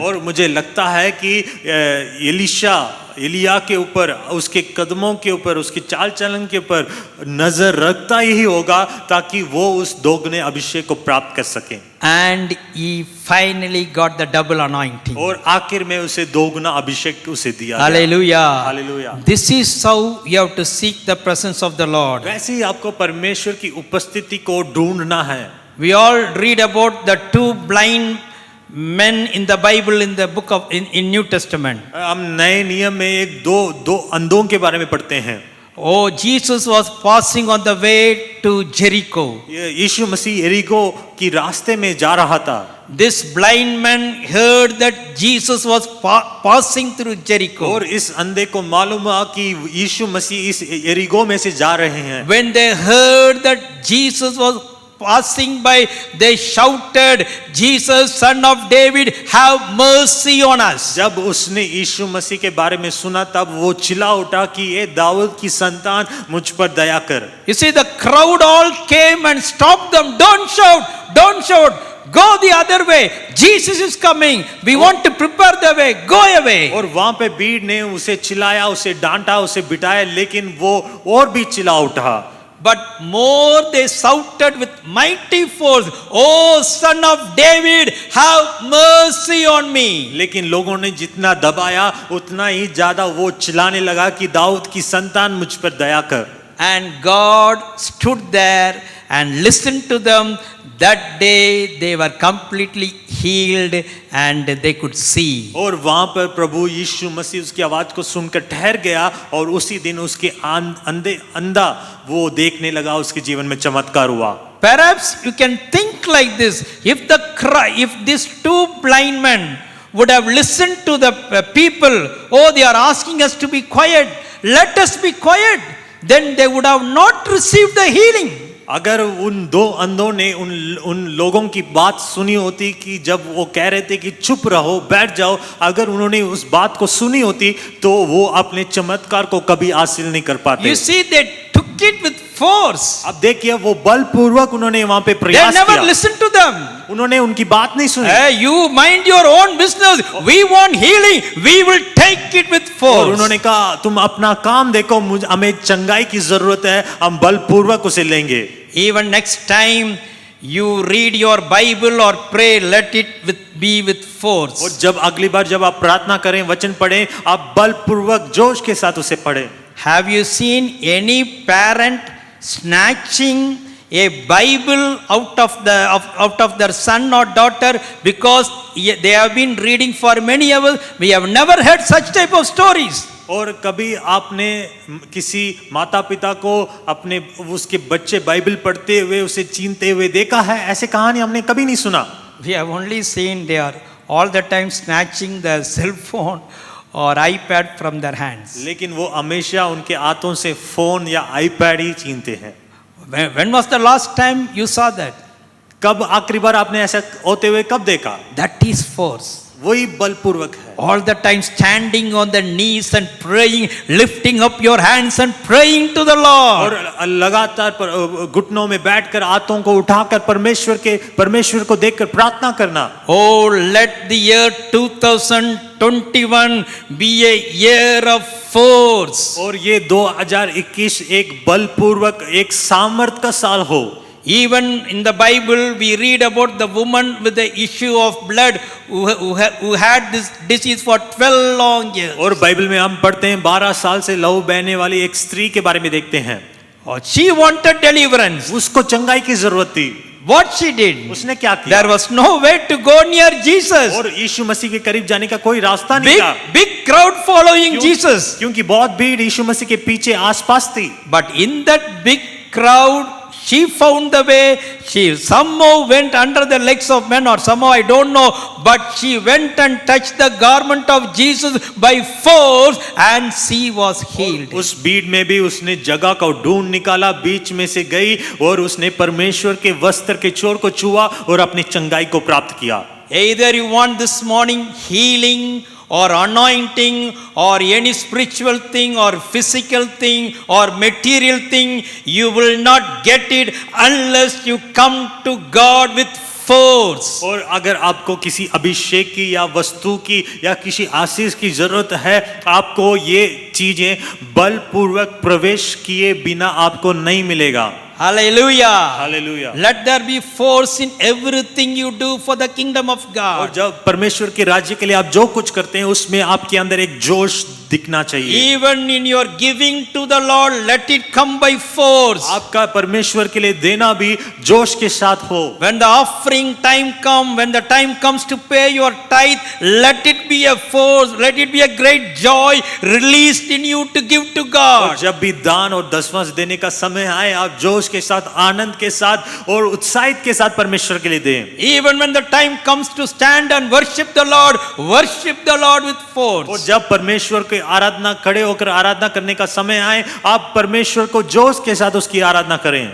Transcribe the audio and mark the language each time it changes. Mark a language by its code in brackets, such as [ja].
[hi] और मुझे लगता है कि एलिशा एलिया के ऊपर, उसके कदमों के ऊपर, उसके चाल चलन के ऊपर नजर रखता ही होगा ताकि वो उस दोगुने अभिषेक को प्राप्त कर सके। [en] And he finally got the double anointing. [hi] और आखिर में उसे दोगुना अभिषेक उसे दिया। [en] Hallelujah. Hallelujah. This is how you have to seek the presence of the Lord. [hi] वैसे ही आपको परमेश्वर की उपस्थिति को ढूंढना है। [en] We all read about the two blind men in the Bible in the book of in New Testament. [hi] हम नए नियम में एक दो अंधों के बारे में पढ़ते हैं। [en] Oh, Jesus was passing on the way to Jericho. [hi] यीशु मसीह यरीको की रास्ते में जा रहा था। [en] This blind man heard that Jesus was passing through Jericho. [hi] और इस अंधे को मालूम हुआ कि यीशु मसीह इस यरीको में से जा रहे हैं। [en] When they heard that Jesus was passing by, they shouted, Jesus, son of David, have mercy on us. [hi] जब उसने यीशु मसीह के बारे में सुना तब वो चिल्ला उठा कि ये दाऊद की संतान मुझ पर दया कर। [en] You see, the crowd all came and stopped them. Don't shout, don't shout. Go the other way. Jesus is coming. We want to prepare the way. Go away. [hi] और वहां पे भीड़ ने उसे चिल्लाया, उसे डांटा, उसे बिठाया, लेकिन वो और भी चिल्ला उठा। [en] But more they shouted with mighty force, Oh son of David, have mercy on me. [hi] लेकिन लोगों ने जितना दबाया उतना ही ज्यादा वो चिल्लाने लगा कि दाऊद की संतान मुझ पर दया कर। [en] And God stood there and listened to them. That day they were completely healed and they could see. [hi] और वहां पर प्रभु यीशु मसीह उसकी आवाज को सुनकर ठहर गया और उसी दिन उसके अंधा वो देखने लगा, उसके जीवन में चमत्कार हुआ। [en] Perhaps you can think like this: if these two blind men would have listened to the people, oh, they are asking us to be quiet, let us be quiet, then they would have not received the healing. [hi] अगर उन दो अंधों ने उन लोगों की बात सुनी होती कि जब वो कह रहे थे कि चुप रहो, बैठ जाओ, अगर उन्होंने उस बात को सुनी होती तो वो अपने चमत्कार को कभी हासिल नहीं कर पाते। [en] You see, they took it with force. [hi] अब देखिए वो बलपूर्वक उन्होंने वहां पे प्रयास [en] They [hi] किया। [en] never listened to them. [hi] उन्होंने उनकी बात नहीं सुनी। [en] Hey, you mind your own business. We want healing. We will take it with [hi] और [en] force. [hi] उन्होंने कहा तुम अपना काम देखो, हमें चंगाई की जरूरत है, हम बलपूर्वक उसे लेंगे। [en] Even next time you read your Bible or pray, let it be with force. [hi] और जब अगली बार जब आप प्रार्थना करें, वचन पढ़ें, आप बलपूर्वक जोश के साथ उसे पढ़ें। [en] Have you seen any parent snatching a Bible out of their son or daughter because they have been reading for many hours? We have never heard such type of stories. [hi] और कभी आपने किसी माता पिता को अपने उसके बच्चे बाइबल पढ़ते हुए उसे छीनते हुए देखा है? ऐसे कहानी हमने कभी नहीं सुना। [en] We have only seen they are all the time snatching the cell phone or iPad from their hands. [hi] लेकिन वो हमेशा उनके हाथों से फोन या आईपैड ही छीनते हैं। [en] When was the last time you saw that? [hi] कब आखिरी बार आपने ऐसा होते हुए कब देखा? [en] That is force. [hi] वही बलपूर्वक है। [en] All the time standing on the knees and praying, lifting up your hands and praying to the Lord. [hi] और लगातार घुटनों में बैठकर हाथों को उठाकर परमेश्वर को देखकर प्रार्थना करना। [en] Oh, let the year 2021 be a year of force. [hi] और ये 2021 एक bलपूर्वक एक सामर्थ का साल हो। [en] Even in the Bible, we read about the woman with the issue of blood who had this disease for 12 long years. [hi] और बाइबल में हम पढ़ते हैं 12 साल से लहू बहने वाली एक स्त्री के बारे में देखते हैं। [en] She wanted deliverance. [hi] उसको चंगाई की जरूरत थी। [en] What she did? [hi] उसने क्या किया? [en] There was no way to go near Jesus. [hi] और यीशु मसीह के करीब जाने का कोई रास्ता नहीं था। [en] Big crowd following Jesus. [hi] क्योंकि बहुत भीड़ यीशु मसीह के पीछे आसपास थी। [en] But in that big crowd, she found the way. She somehow went under the legs of men, or somehow I don't know, but she went and touched the garment of Jesus by force, and she was healed. [hi] उस भीड़ में भी उसने जगह को ढूंढ निकाला, बीच में से गई और उसने परमेश्वर के वस्त्र के छोर को छुआ और अपनी चंगाई को प्राप्त किया। [en] Either you want this morning healing or anointing or any spiritual thing or physical thing or material thing, you will not get it unless you come to God with force. [hi] और अगर आपको किसी अभिषेक की या वस्तु की या किसी आशीष की जरूरत है, आपको ये चीजें बलपूर्वक प्रवेश किए बिना आपको नहीं मिलेगा। [en] Hallelujah. [hi] Hallelujah. [en] Let there be force in everything you do for the kingdom of [hi] और [en] God. [hi] जब परमेश्वर के राज्य के लिए आप जो कुछ करते हैं उसमें आपके अंदर एक जोश दिखना चाहिए। [en] Even in your giving to the Lord, let it come by force. [hi] आपका परमेश्वर के लिए देना भी जोश के साथ हो। [en] When the offering time come, when the time comes to pay your tithe, let it be a force, let it be a great joy released in you to give to [hi] और [en] God. [hi] जब भी दान और दसवां देने का समय आए, आप जोश के साथ, आनंद के साथ और उत्साहित के साथ परमेश्वर के लिए दें। [en] Even when the time comes to stand and worship the Lord with force. [hi] और जब परमेश्वर की आराधना, खड़े होकर आराधना करने का समय आए, आप परमेश्वर को जोश के साथ उसकी आराधना करें।